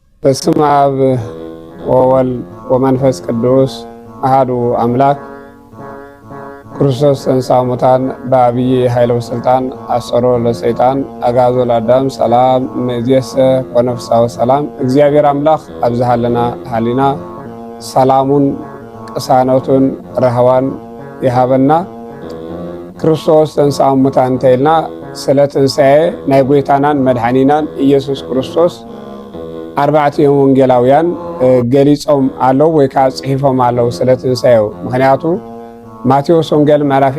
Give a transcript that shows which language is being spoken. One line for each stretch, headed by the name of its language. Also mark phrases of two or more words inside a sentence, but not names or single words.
Geez: በስመ አብ ወወልድ ወመንፈስ ቅዱስ አሐዱ አምላክ ክርስቶስ ተንሥአ እሙታን በዐቢይ ኃይለ ወሥልጣን አሰሮ ለሰይጣን አግዓዞ ለአዳም ሰላም እምይእዜሰ ኮነ ፍስሐ ወሰላም።
Tigrinya: እግዚአብሔር አምላክ አብዝሃለና ሃሊና ሰላሙን ቅሳነቱን ረህዋን ይሃበና።
Geez: ክርስቶስ ተንሥአ እሙታን
Tigrinya: እንተኢልና ስለ ትንሣኤ ናይ ጎይታናን መድኃኒናን ኢየሱስ ክርስቶስ አርባዕቲኦም ወንጌላውያን ገሊጾም አለው ወይ ከዓ ጽሒፎም አለው ስለ ትንሣኤው። ምክንያቱ ማቴዎስ ወንጌል ምዕራፍ